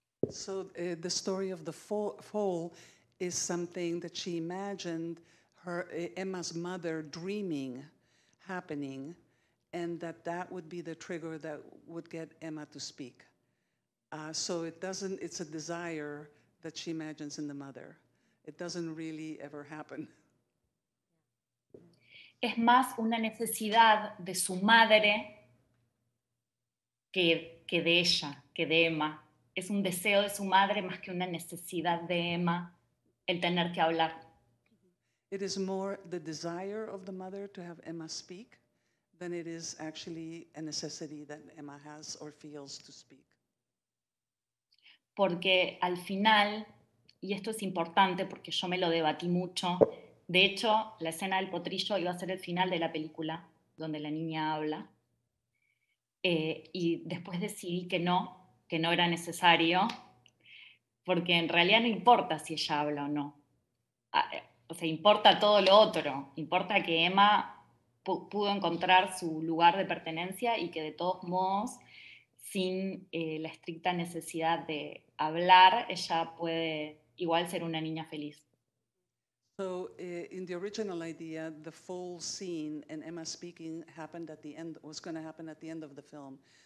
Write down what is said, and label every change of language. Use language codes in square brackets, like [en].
[en] So the story of the foal is something that she imagined her Emma's mother dreaming happening, and that would be the trigger that would get Emma to speak. So it's a desire that she imagines in the mother. It doesn't really ever happen. [es] Es más una necesidad de su madre que de ella, que de Emma. Es un deseo de su madre más que una necesidad de Emma el tener que hablar. [en] It is more the desire of the mother to have Emma speak than it is actually a necessity that Emma has or feels to speak. [es] Porque al final, y esto es importante porque yo me lo debatí mucho, de hecho, la escena del potrillo iba a ser el final de la película, donde la niña habla, y después decidí que no era necesario, porque en realidad no importa si ella habla o no. O sea, importa todo lo otro, importa que Emma pudo encontrar su lugar de pertenencia y que de todos modos, sin la estricta necesidad de hablar, ella puede igual ser una niña feliz. [en] So in the original idea, the full scene and Emma speaking happened at the end, was going to happen at the end of the film.